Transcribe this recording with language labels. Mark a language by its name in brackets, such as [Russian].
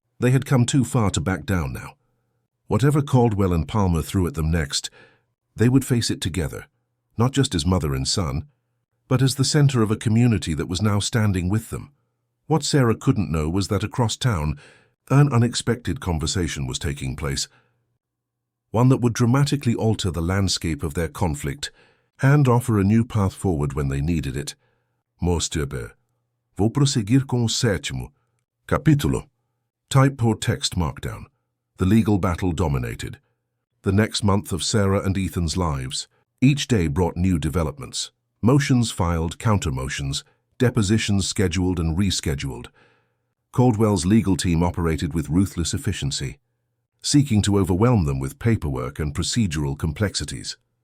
[English] They had come too far to back down now. Whatever Caldwell and Palmer threw at them next, they would face it together, not just as mother and son, but as the center of a community that was now standing with them. What Sarah couldn't know was that across town, an unexpected conversation was taking place, one that would dramatically alter the landscape of their conflict and offer a new path forward when they needed it. Mosturbe. [Portuguese] Vou prosseguir com o 7º capítulo. [English] Type or text markdown. The legal battle dominated. The next month of Sarah and Ethan's lives. Each day brought new developments. Motions filed, counter-motions, depositions scheduled and rescheduled. Caldwell's legal team operated with ruthless efficiency, seeking to overwhelm them with paperwork and procedural complexities.